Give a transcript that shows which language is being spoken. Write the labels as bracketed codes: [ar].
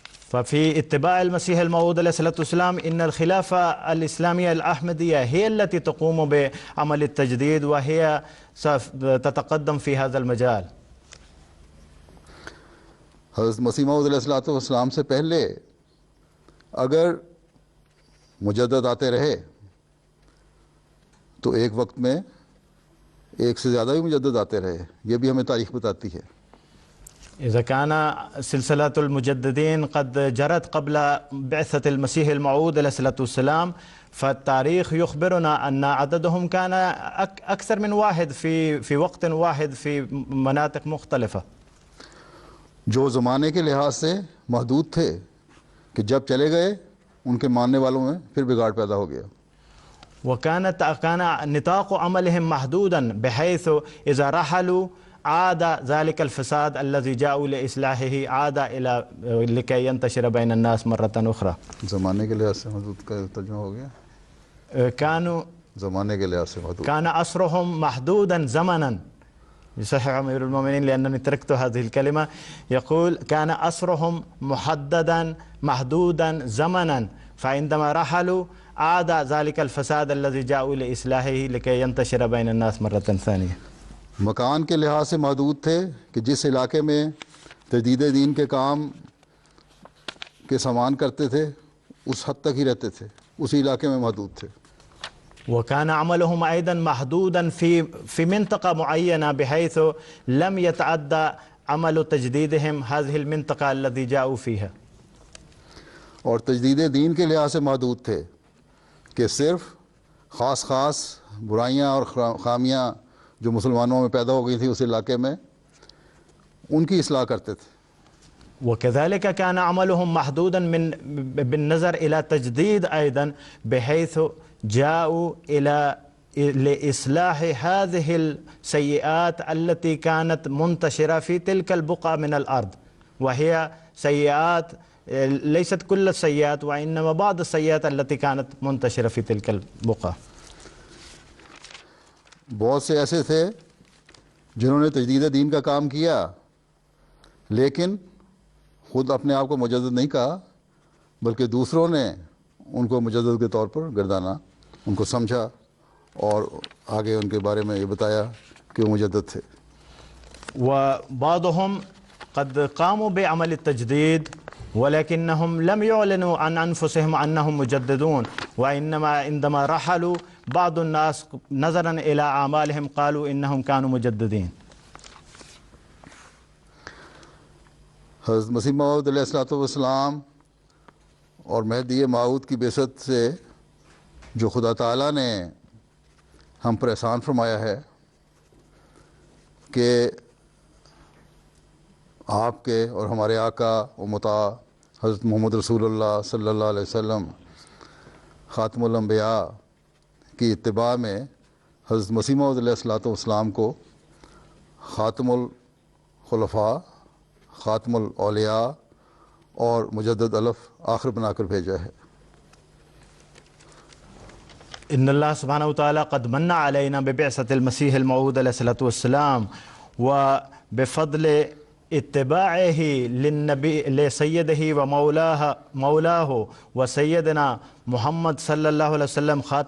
[ar] ففي اتباع المسيح الموعود عليه الصلاة والسلام إن الخلافة الإسلامية الأحمدية هي التي تقوم بعمل التجديد وهي ستتقدم في هذا المجال. [ur] حضرت مسیح موعود علیہ الصلوۃ والسلام سے پہلے اگر مجدد آتے رہے تو ایک وقت میں ایک سے زیادہ بھی مجدد آتے رہے. یہ بھی ہمیں تاریخ بتاتی ہے. [ar] إذا كان سلسلة المجددين قد جرت قبل بعثة المسيح الموعود عليه الصلاة والسلام، فالتاريخ يخبرنا أن عددهم كان أكثر من واحد في وقت واحد في مناطق مختلفة. [ur] جو زمانے کے لحاظ سے محدود تھے کہ جب چلے گئے ان کے ماننے والوں میں پھر بگاڑ پیدا ہو گیا. [ar] كان نطاق عملهم محدودا بحيث إذا رحلوا عاد ذلك الفساد الذي جاءوا لإصلاحه عاد إلى لكي ينتشر بين الناس مرة أخرى. [ur] زمانے کے لحاظ سے محدود کا ترجمہ ہو گیا. [ar] كانوا [ur] زمانے کے لحاظ سے محدود. [ar] كان أسرهم محدودا زمنا. يصحح أمير المؤمنين لأنني تركت هذه الكلمة. يقول كان أسرهم محددا محدودا زمنا، فعندما رحلوا عاد ذلك الفساد الذي جاءوا لإصلاحه لكي ينتشر بين الناس مرة ثانية. [ur] مکان کے لحاظ سے محدود تھے کہ جس علاقے میں تجدید دین کے کام کے سامان کرتے تھے اس حد تک ہی رہتے تھے، اسی علاقے میں محدود تھے. [ar] وكان عملهم أيضا محدودا في منطقة معينة بحيث لم يتعدى عمل تجديدهم هذه المنطقة التي جاءوا فيها. [ur] اور تجدید دین کے لحاظ سے محدود تھے کہ صرف خاص برائیاں اور خامیاں جو مسلمانوں میں پیدا ہو گئی تھیں اس علاقے میں ان کی اصلاح کرتے تھے. [ar] وكذلك كان عملهم محدودا بالنظر إلى تجديد أيضا بحيث جاءوا لإصلاح هذه السيئات التي كانت منتشرة في تلك البقعة من الأرض، وهي سيئات ليست كل السيئات وإنما بعض السيئات التي كانت منتشرة في تلك البقعة. [ur] بہت سے ایسے تھے جنہوں نے تجدید دین کا کام کیا لیکن خود اپنے آپ کو مجدد نہیں کہا بلکہ دوسروں نے ان کو مجدد کے طور پر گردانا، ان کو سمجھا اور آگے ان کے بارے میں یہ بتایا کہ وہ مجدد تھے. [ar] وبعضهم قد قاموا بعمل التجديد ولكنهم لم يعلنوا عن أنفسهم أنهم مجددون، وإنما عندما رحلوا بعض الناس نظرا إلى أعمالهم قالوا إنهم كانوا مجددين. [ur] حضرت مسیح موعود علیہ الصلوۃ والسلام اور مہدی موعود کی بعثت سے جو خدا تعالیٰ نے ہم پر احسان فرمایا ہے کہ آپ کے اور ہمارے آقا و مطاع حضرت محمد رسول اللہ صلی اللہ علیہ وسلم خاتم الانبیاء کی اتباع میں حضرت مسیح موعود علیہ الصلوۃ والسلام کو خاتم الخلفاء، خاتم الاولیاء اور مجدد الف آخر بنا کر بھیجا ہے. [ar] إن الله سبحانه وتعالى قد من علينا ببعثة المسيح الموعود عليه الصلاة والسلام وبفضل اتباعه للنبي لسيده ومولاه وسيدنا محمد صلى الله عليه وسلم